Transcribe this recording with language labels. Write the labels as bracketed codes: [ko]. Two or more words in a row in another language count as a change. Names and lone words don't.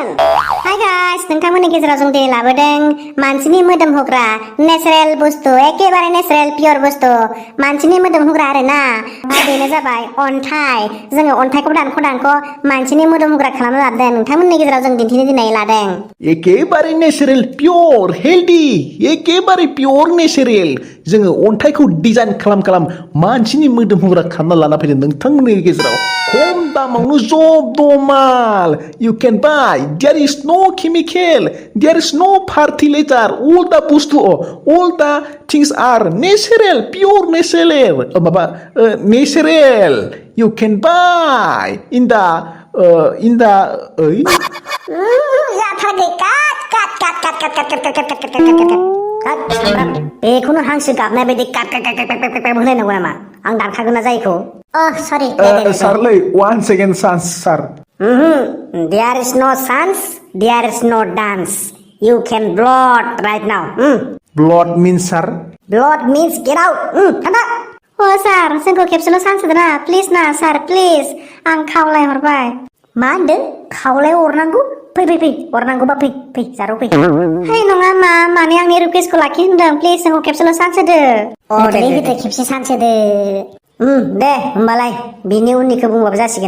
[brx] हाय गाइस नोंथांमोननि गेजेराव जों दिनै लाबोदों मानसिनि मोदोम होग्रा नेचारेल बुस्थु एखेबारे [en] natural pure [brx] बुस्थु मानसिनि मोदोम होग्रा आरोना बेनो जाबाय अन्थाइ जोङो अन्थाइखौ दानख' मानसिनि मोदोम होग्रा खालामना लादों नोंथांमोननि गेजेराव जों दिन्थिनो दिनै लादों एखेबारे [en] natural pure healthy [brx] एखेबारे [en] pure natural [brx] जोङो अन्थाइखौ डिजाइन खालाम मानसिनि मोदोम होग्रा खालामना लाना फैदों नोंथांमोननि गेजेराव खम दामावनो जब माल [en] you can buy there is no chemical there is no fertilizer all the bustu all the things are natural pure natural natural you can buy in the [brx] बेखौनो हांसो गाबनाय बायदि होलायनांगौ नामा आं दानखागोन ना जायखौ [en] सरि सारलै 1 second chance सार there is no chance there is no dance you can blood right now blood means sir blood means get out थांदा [brx] Oh sar, जोंखौ खेबसेल' चान्स होदो ना प्लिज ना सार प्लिज आं खावलाय हरबाय मा होनदों खावलाय हरनांगौ फै फै फै हरनांगौबा फै फै जारौ फै है नङा मा माने आंनि रिकुवेस्टखौ लाखि होनदों प्लिज जोंखौ खेबसेल' चान्स होदो दे खेबसे चान्स होदो दे होमबालाय बिनि उननिखौ बुंबाबो जासिगोन